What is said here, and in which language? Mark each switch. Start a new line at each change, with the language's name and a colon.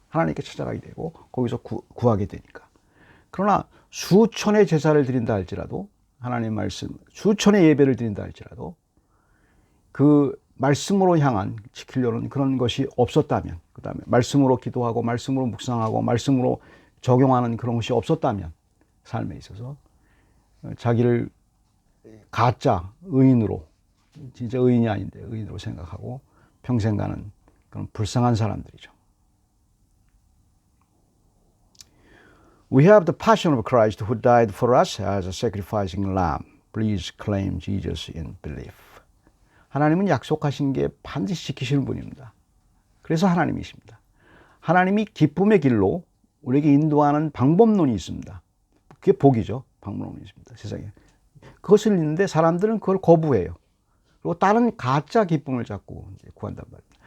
Korean: 하나님께 찾아가게 되고 거기서 구하게 되니까. 그러나 수천의 제사를 드린다 할지라도, 하나님 말씀 수천의 예배를 드린다 할지라도 그 말씀으로 향한 지키려는 그런 것이 없었다면, 그 다음에 말씀으로 기도하고 말씀으로 묵상하고 말씀으로 적용하는 그런 것이 없었다면, 삶에 있어서 자기를 가짜 의인으로 진짜 의인이 아닌데 의인으로 생각하고 평생 가는 그런 불쌍한 사람들이죠.
English: We have the passion of Christ who died for us as a sacrificing lamb. Please claim Jesus in belief.
Korean: 하나님은 약속하신 게 반드시 지키시는 분입니다. 그래서 하나님이십니다. 하나님이 기쁨의 길로 우리에게 인도하는 방법론이 있습니다. 그게 복이죠. 방법론이 있습니다. 세상에. 그것을 있는데 사람들은 그걸 거부해요. 그리고 다른 가짜 기쁨을 자꾸 구한단 말입니다.